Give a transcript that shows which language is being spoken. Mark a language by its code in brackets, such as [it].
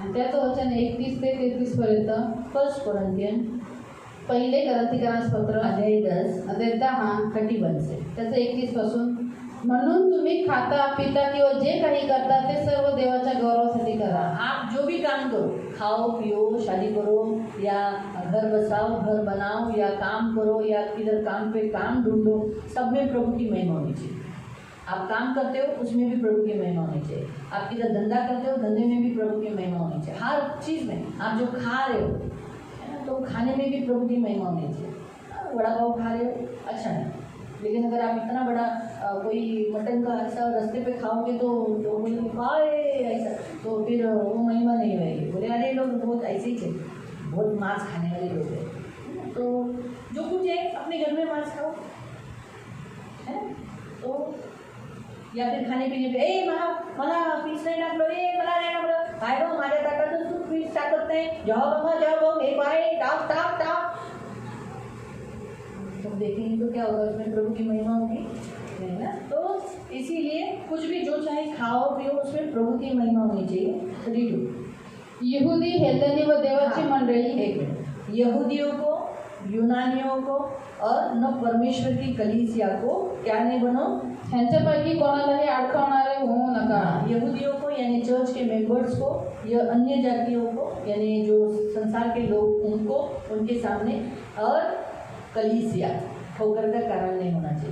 [mr] आणि त्याचं वचन 31 ते 33 पर्यंत. [en] first Corinthian [mr] पहिले करंथीकरास पत्र अध्याय 10 अध्याय 10 [hi] 31 से. [mr] त्याचं 31 पासून. म्हणून तुम्ही खाता पिता किंवा जे काही करता ते सर्व देवाच्या गौरवासाठी करा. [hi] आप जो भी काम करो, खाओ पियो, शादी करो या घर बसाओ, घर बनाओ या काम करो या किधर काम पे काम ढूंढो, सब में प्रभु की महिमा होनी चाहिए. आप काम करते हो उसमें भी प्रभु की महिमा होनी चाहिए. आप किधर धंधा करते हो, धंधे में भी प्रभु की महिमा होनी चाहिए. हर चीज़ में आप जो खा रहे हो, है ना, तो खाने में भी प्रभु की महिमा होनी चाहिए. वड़ा पाव खा रहे हो, अच्छा नहीं, लेकिन अगर आप इतना बड़ा कोई मटन का ऐसा रास्ते पे खाओगे तो बोलेंगे खाए ऐसा, तो फिर वो महिमा नहीं होगी. बोले अरे लोग बहुत ऐसे ही थे, बहुत मांस खाने वाले लोग हैं. तो जो कुछ है अपने घर में मांस खाओ, है ना. तो या फिर खाने [mr] पिणे पे मला पीस नाही टाकलं, मला नाही टाकलं, काय गं माझ्या ताटातच तू पीस टाकत नाही, जेव्हा बघ हे पाय टाक टाक टाक. [hi] तुम देखेंगे तो क्या होगा, उसमें प्रभु की महिमा होगी नहीं ना. तो इसीलिए कुछ भी जो चाहे खाओ पियो उसमें प्रभु की महिमा होनी चाहिए. 32 [mr] यहुदी हेलनी व देवाची मंडळी. [hi] एक मिनट. यहूदियों को यूनानियों को और न परमेश्वर की कलीसिया को क्या नहीं बनो, [mr] ह्यांच्यापैकी कोणालाही अडकवणारे होऊ नका. [hi] यहूदियों को यानी चर्च के मेंबर्स को, या अन्य जातियों को यानी जो संसार के लोग उनको उनके सामने, और कलीसिया ठोकर का कारण नहीं होना चाहिए.